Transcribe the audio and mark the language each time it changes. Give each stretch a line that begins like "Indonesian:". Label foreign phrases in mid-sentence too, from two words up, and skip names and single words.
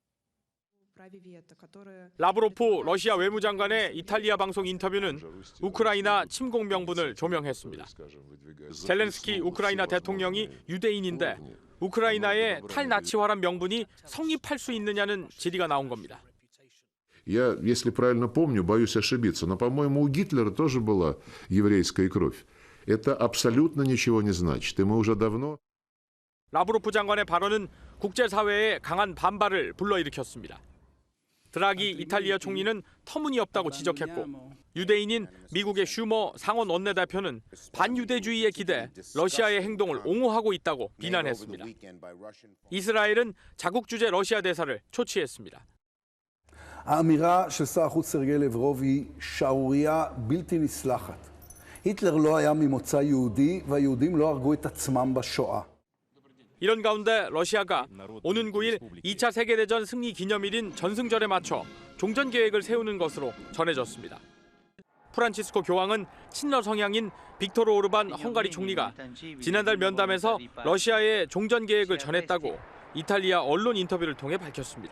Korean: 라브로프 러시아 외무장관의 이탈리아 방송 인터뷰는 우크라이나 침공 명분을 조명했습니다. 젤렌스키 우크라이나 대통령이 유대인인데 우크라이나의 탈나치화란 명분이 성립할 수 있느냐는 질의가 나온 겁니다.
Russian: Я, если правильно помню, боюсь ошибиться, но, по-моему, у Гитлера тоже была еврейская кровь. Это абсолютно ничего не значит. И мы уже давно...
Korean: 라브로프 장관의 발언은 국제사회에 강한 반발을 불러일으켰습니다. 드라기 이탈리아 총리는 터무니없다고 지적했고 유대인인 미국의 슈머 상원 원내대표는 반유대주의에 기대 러시아의 행동을 옹호하고 있다고 비난했습니다. 이스라엘은 자국 주재 러시아 대사를 초치했습니다.
Hebrew: האמירה של שר החוץ סרגי לברוב היא שערורייה בלתי נסלחת. היטלר לא היה ממוצא יהודי והיהודים לא הרגו את עצמם בשואה.
Korean: 이런 가운데 러시아가 오는 9일 2차 세계대전 승리 기념일인 전승절에 맞춰 종전 계획을 세우는 것으로 전해졌습니다. 프란치스코 교황은 친러 성향인 빅토르 오르반 헝가리 총리가 지난달 면담에서 러시아의 종전 계획을 전했다고 이탈리아 언론 인터뷰를 통해 밝혔습니다.